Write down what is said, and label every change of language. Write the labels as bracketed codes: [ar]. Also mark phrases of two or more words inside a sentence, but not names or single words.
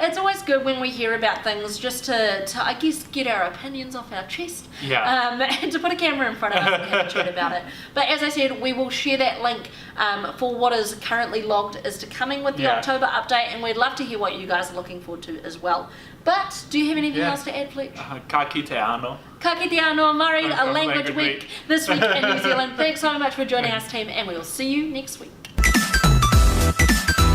[en] It's always good when we hear about things just to I guess, get our opinions off our chest. And to put a camera in front of us and have a chat about it. But as I said, we will share that link for what is currently logged as to coming with the October update, and we'd love to hear what you guys are looking forward to as well. But do you have anything else to add, Fletch? [mi] Ka kite anō. Ka kite anō, Murray, [en] a language week this week in New Zealand. Thanks so much for joining us, team, and we will see you next week.